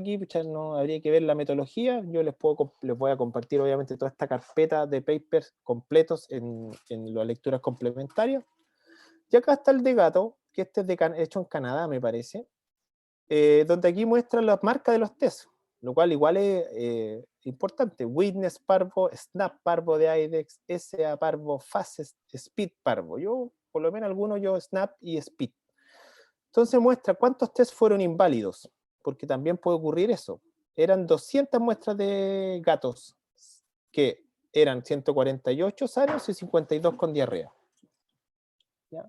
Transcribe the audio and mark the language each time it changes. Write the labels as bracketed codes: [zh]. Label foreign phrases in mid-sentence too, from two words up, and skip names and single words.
[es] Aquí no habría que ver la metodología. Yo les voy a compartir obviamente toda esta carpeta de papers completos en las lecturas complementarias. Y acá está el de gato, que este es hecho en Canadá, me parece, donde aquí muestra las marcas de los test, lo cual igual es importante. Witness Parvo, Snap Parvo de IDEX, SA Parvo, Fastest, Speed Parvo. Yo, por lo menos algunos, yo Snap y Speed. Entonces muestra cuántos test fueron inválidos, porque también puede ocurrir eso. Eran 200 muestras de gatos, que eran 148 sanos y 52 con diarrea. ¿Ya?